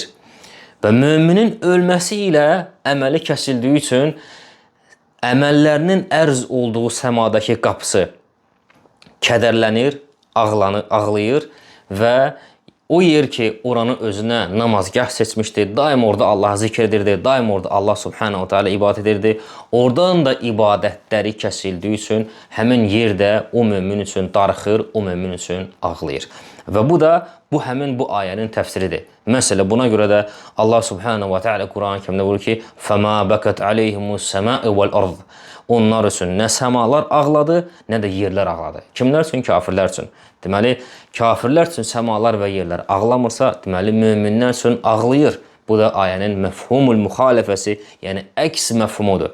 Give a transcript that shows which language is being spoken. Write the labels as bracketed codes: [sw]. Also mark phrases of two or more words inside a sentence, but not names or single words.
[az] Və müminin ölməsi ilə əməli kəsildiyi üçün əməllərinin ərz olduğu səmadakı qapısı kədərlənir, ağlayır və o yer ki, oranı özünə namazgah seçmişdi, daim orada Allah'ı zikr edirdi, daim orada [ar] الله سبحانه تعالى [az] ibadət edirdi. Oradan da ibadətləri kəsildiyi üçün həmin yerdə o mömin üçün darıxır, o mömin üçün ağlayır. Və bu həmin bu ayənin təfsiridir. Məsələ buna görə də [ar] الله سبحانه وتعالى [az] Quran-ı Kərimdə buyurur ki: [ar] "فما بكت عليهم السماء والأرض." [az] Onlar üçün nə səmalar ağladı, nə də yerlər ağladı. Kimlər üçün? Kafirlər üçün. Deməli, kafirlər üçün səmalar və yerlər ağlamırsa, deməli, möminlər üçün ağlayır. Bu da ayənin məfhumul müxalifəsi, yəni əks məfhumudur.